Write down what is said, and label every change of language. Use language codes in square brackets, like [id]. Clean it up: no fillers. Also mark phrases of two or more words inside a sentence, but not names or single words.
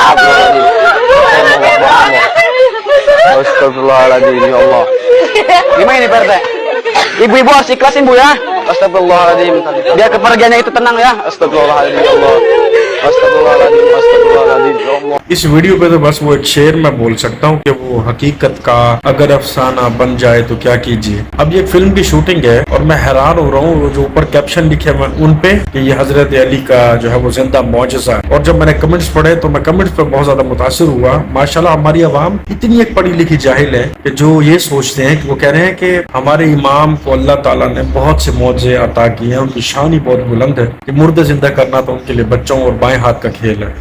[ar] أستغفر الله العظيم يا الله. [id] Gimana ini Pak? Ibu-ibu harus ikhlasin bu ya. [ar] أستغفر الله العظيم. [id] Biar kepergiannya itu tenang ya. [ar] أستغفر الله العظيم يا الله. أستغفر الله العظيم. Astagfirullahaladzim ya Allah. [ur] اس ویڈیو پہ تو بس وہ ایک شعر میں بول سکتا ہوں کہ وہ حقیقت کا اگر افسانہ بن جائے تو کیا کیجئے. اب یہ فلم کی شوٹنگ ہے اور میں حیران ہو رہا ہوں جو اوپر کیپشن لکھے ہوئے ان پہ کہ یہ حضرت علی کا جو ہے وہ زندہ معجزہ ہے. اور جب میں نے کمنٹس پڑھے تو میں کمنٹس پہ بہت زیادہ متاثر ہوا۔ ماشاءاللہ ہماری عوام اتنی ایک پڑھی لکھی جاہل ہے کہ جو یہ سوچتے ہیں کہ وہ کہہ رہے ہیں کہ ہمارے امام کو اللہ تعالیٰ نے بہت سے معجزے عطا کیے ہیں، ان کی شان ہی بہت بلند ہے کہ مردے زندہ کرنا تو ان کے لیے بچوں اور بائیں ہاتھ کا کھیل ہے.